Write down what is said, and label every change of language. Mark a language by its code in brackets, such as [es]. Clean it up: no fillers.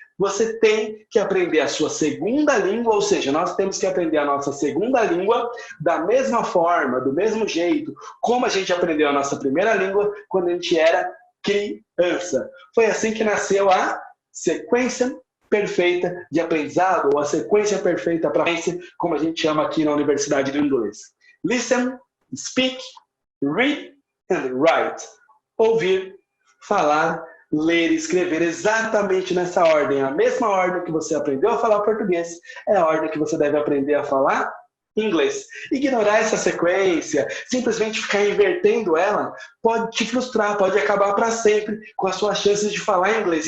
[pt] Você tem que aprender a sua segunda língua, ou seja, nós temos que aprender a nossa segunda língua da mesma forma, do mesmo jeito, como a gente aprendeu a nossa primeira língua quando a gente era criança. Foi assim que nasceu a sequência perfeita de aprendizado, ou a sequência perfeita para aprender, como a gente chama aqui na Universidade do Inglês. [en] Listen, speak, read and write. [pt] Ouvir, falar, ler e escrever exatamente nessa ordem. A mesma ordem que você aprendeu a falar português é a ordem que você deve aprender a falar inglês. Ignorar essa sequência, simplesmente ficar invertendo ela, pode te frustrar, pode acabar para sempre com as suas chances de falar inglês.